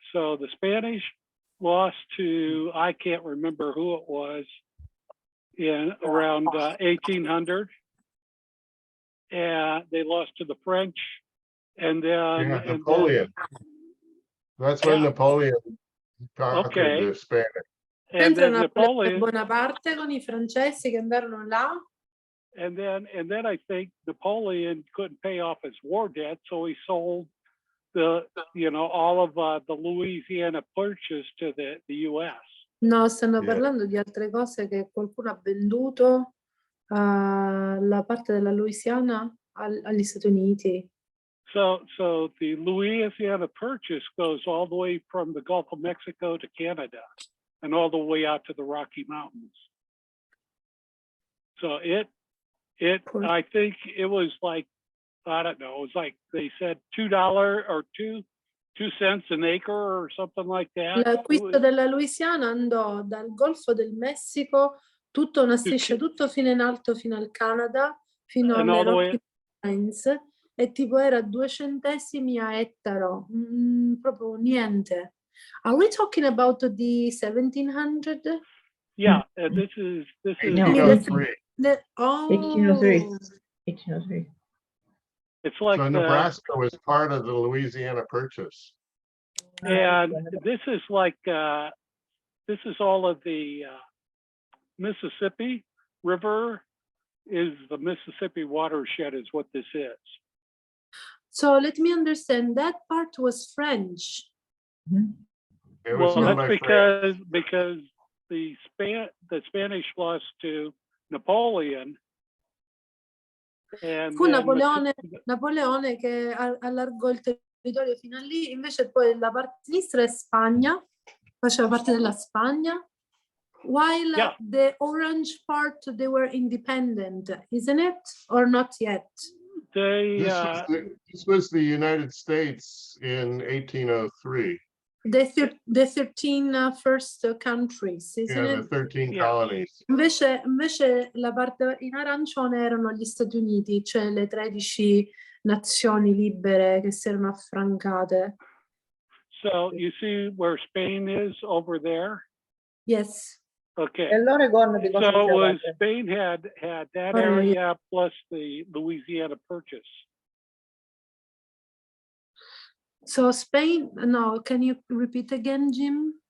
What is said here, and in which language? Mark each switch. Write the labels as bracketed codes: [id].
[en] So the Spanish lost to, I can't remember who it was, in around 1800, and they lost to the French, and then Napoleon. That's when Napoleon conquered the Spanish. And then Napoleon [it] Bonaparte con I francesi che andarono là. [en] And then I think Napoleon couldn't pay off his war debt, so he sold all of the Louisiana Purchase to the U.S. [it] No, stanno parlando di altre cose che qualcuno ha venduto la parte della Louisiana agli Stati Uniti. [en] So the Louisiana Purchase goes all the way from the Gulf of Mexico to Canada and all the way out to the Rocky Mountains. So I think it was like, I don't know, it was like they said $2 or 2 cents an acre or something like that. [it] L'acquisto della Louisiana andò dal Golfo del Messico, tutta una striscia, tutto fino in alto, fino al Canada, fino alle Rocky Mountains, e tipo era 2 centesimi a ettaro, proprio niente. [en] Are we talking about the 1700? Yeah, this is 1803. 1803. It's like so Nebraska was part of the Louisiana Purchase. And this is like, this is all of the Mississippi River is the Mississippi watershed is what this is. So let me understand, that part was French. It was that's because the Spanish lost to Napoleon. [it] Fu Napoleone che allargò il territorio fino a lì, invece poi la parte sinistra è Spagna, faceva parte della Spagna, [en] while the orange part, they were independent, isn't it? Or not yet? This was the United States in 1803. The 13 first countries, isn't it? The 13 colonies. [it] Invece la parte in arancione erano gli Stati Uniti, cioè le 13 nazioni libere che si erano affrancate. [en] So you see where Spain is over there? Yes. Okay. So Spain had that area plus the Louisiana Purchase. So Spain, no, can you repeat again, Jim?